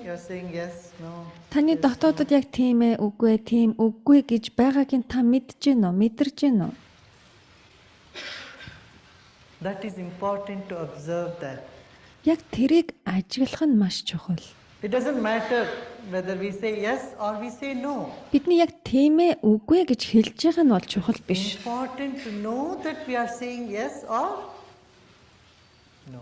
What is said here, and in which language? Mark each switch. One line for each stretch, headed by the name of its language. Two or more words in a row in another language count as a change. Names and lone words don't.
English: You're saying yes, no.
Mongolian: Таны дотоодод яг тийм ээ үгүй тийм үгүй гэж байгааг нь та мэдж гин үү? Мэдэрж гин үү?
English: That is important to observe that.
Mongolian: Яг тэрийг ажиглах нь маш чухал.
English: It doesn't matter whether we say yes or we say no.
Mongolian: Бидний яг тийм ээ үгүй гэж хэлж байгаа нь бол чухал биш.
English: Important to know that we are saying yes or no.